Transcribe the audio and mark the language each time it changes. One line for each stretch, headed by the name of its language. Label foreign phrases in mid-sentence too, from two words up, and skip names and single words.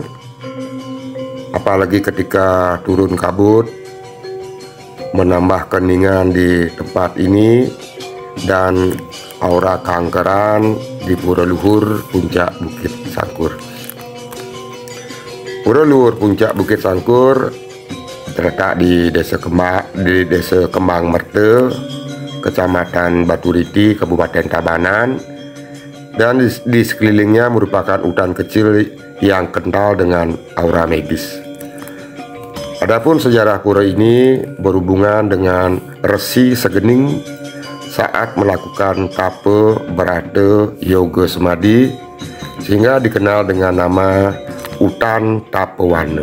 Indonesian: Apalagi ketika turun kabut, menambah keningan di tempat ini, dan aura keangkeran di Pura Luhur Puncak Bukit Sangkur. Pura Luhur Puncak Bukit Sangkur terletak di Desa Kembang Merte, Kecamatan Baturiti, Kabupaten Tabanan, dan di sekelilingnya merupakan hutan kecil yang kental dengan aura magis. Adapun sejarah pura ini berhubungan dengan Resi Segening saat melakukan tapa berada yoga semadi, sehingga dikenal dengan nama Hutan Tapawana.